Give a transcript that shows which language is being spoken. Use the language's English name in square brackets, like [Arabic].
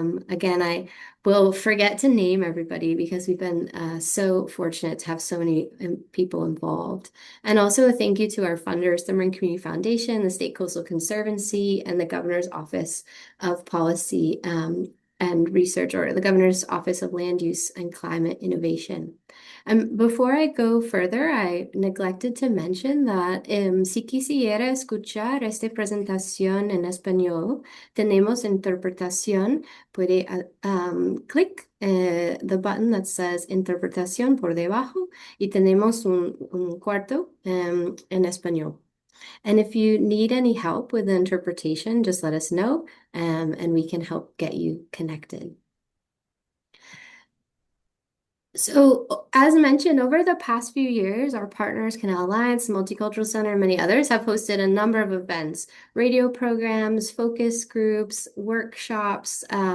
[English] Again, I will forget to name everybody because we've been so fortunate to have so many people involved. And also a thank you to our funders, the Marin Community Foundation, the State Coastal Conservancy, and the Governor's Office of Policy and Research, or the Governor's Office of Land Use and Climate Innovation. Before I go further, I neglected to mention that [Spanish] si quisiera escuchar esta presentación en español, tenemos interpretación. Puede [English] click the button that says [Spanish] interpretación por debajo y tenemos un cuarto en español. [English] And if you need any help with the interpretation, just let us know and we can help get you connected. So, as mentioned, over the past few years, our partners, Canal Alliance, Multicultural Center, and many others have hosted a number of events, radio programs, focus groups, workshops.